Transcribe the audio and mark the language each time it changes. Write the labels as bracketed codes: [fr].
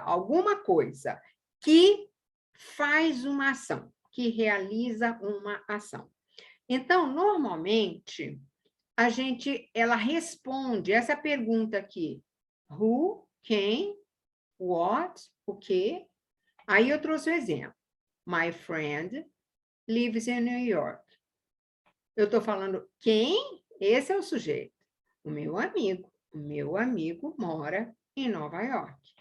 [pt] Alguma coisa que faz uma ação, que realiza uma ação. Então, normalmente, ela responde essa pergunta aqui: who, quem, what, o quê? Aí eu trouxe o exemplo. [en] My friend lives in New York. [pt] Eu estou falando quem? Esse é o sujeito. O meu amigo mora em Nova York.